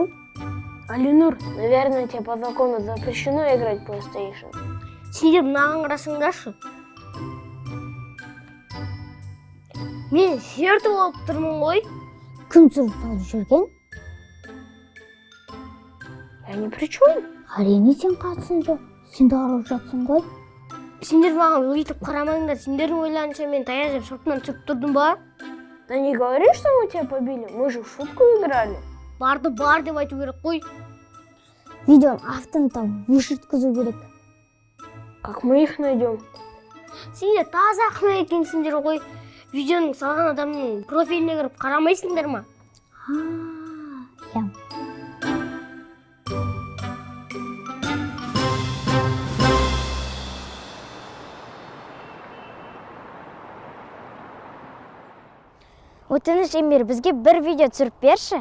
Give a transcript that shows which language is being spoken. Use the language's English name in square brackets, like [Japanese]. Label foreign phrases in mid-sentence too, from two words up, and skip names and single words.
[Russian] Алинур, наверное, тебе по закону запрещено играть в PlayStation. [Kazakh] Сендер мынаған қарасыңдаршы. Мен жертв болып тұрмын ғой. Кім сұрып салып жүрген? [Russian] Я не при чем. [Kazakh] Әрине сен қатысың жоқ. Сен де арып жатсың ғой. Сендер маған өйтіп қарамаңдар. Сендердің ойларынша мен таяқ жеп сыртынан түсіп тұрдым ба? [Russian] Да не говори, что мы тебя побили. Мы же в шутку играли. [Kazakh] Барды бар деп айту керек қой. Видеоның авторын тауып өшірткізу керек. [Russian] Как мы их найдем? [Kazakh] Сендер таза ақымақ екенсіңдер ғой. Видеоның салған адамның профиліне кіріп қарамайсыңдар ма? Ям. Өтініш Емир, бізге бір видео түсіріп берші.